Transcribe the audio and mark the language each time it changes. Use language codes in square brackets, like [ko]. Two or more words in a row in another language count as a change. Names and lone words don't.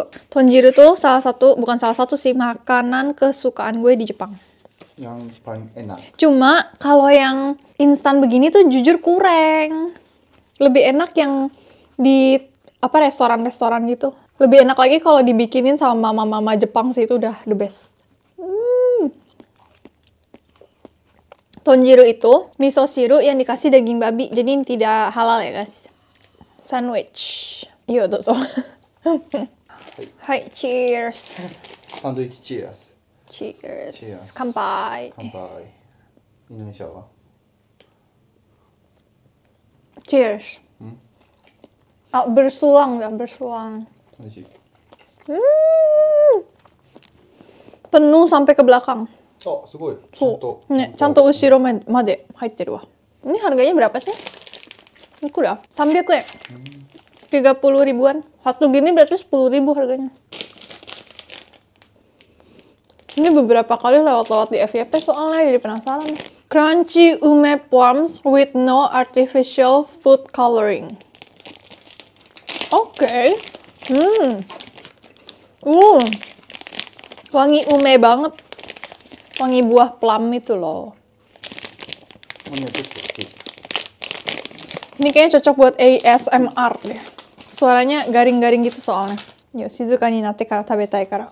[id] Tonjiru tuh bukan salah satu sih, makanan kesukaan gue di Jepang. Yang paling enak. Cuma kalau yang instan begini tuh jujur kurang. Lebih enak yang di restoran-restoran gitu. Lebih enak lagi kalau dibikinin sama mama-mama Jepang sih, itu udah [en] the best. [id] Tonjiro itu miso shiru yang dikasih daging babi, jadi tidak halal ya guys. Sandwich. [ja] Yo, dozo. Hai, cheers. [en] Sandwich cheers Cheers. Cheers. [ja] Kanpai. 乾杯インドネシアは [en] Cheers. [id] Bersulang dah, bersulang. [ja] 美味しい [id] Penuh sampai ke belakang. [ja] あすごいちゃん [en] So, [ja] と ne, ちゃんと後ろまで入ってるわ。 [id] Ini harganya berapa sih? Murah. 300 yen. 30 ribuan. Satu gini berarti 10 ribu harganya. Ini beberapa kali lewat-lewat di FYP soalnya, jadi penasaran. [en] Crunchy ume plums with no artificial food coloring. [id] Oke. Wangi ume banget. Wangi buah plum itu loh. [ja] これねちょっと好き [id] Ini kayaknya cocok buat ASMR deh. Suaranya garing-garing gitu soalnya. [ja] よ、静かになってから食べたいから.